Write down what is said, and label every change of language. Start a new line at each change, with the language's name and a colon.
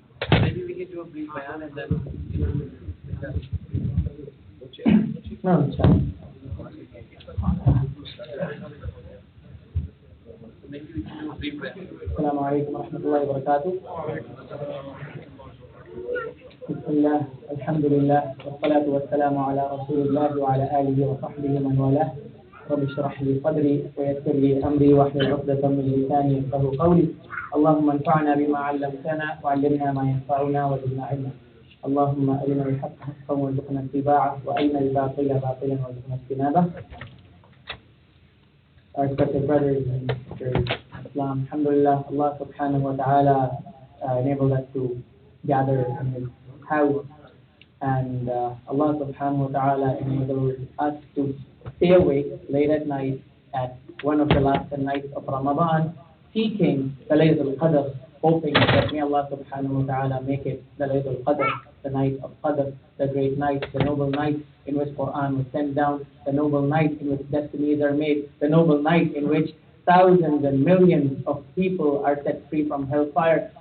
English: Maybe we can do a brief bayan and then No, maybe we can do a brief bayan.
Arabic: السلام عليكم ورحمة الله وبركاته. بسم الله الحمد لله والصلاة والسلام على رسول الله وعلى آله وصحبه من والاه. رب اشرح لي صدري ويسر لي أمري واحلل عقدة من لساني يفقهوا قولي. اللهم انفعنا بما علمتنا وعلمنا ما ينفعنا وزدنا علما. اللهم أرنا الحق حقا وارزقنا اتباعه وأرنا الباطل باطلا وارزقنا اجتنابه.
English: Our respected brothers and sisters in Islam, alhamdulillah, Allah subhanahu wa ta'ala enabled us to gather in His house, and Allah subhanahu wa ta'ala enabled us to stay awake late at night at one of the last nights of Ramadan, seeking the Laylatul Qadr, hoping that may Allah subhanahu wa ta'ala make it the Laylatul Qadr, the night of Qadr, the great night, the noble night in which Quran was sent down, the noble night in which destinies are made, the noble night in which thousands and millions of people are set free from hellfire.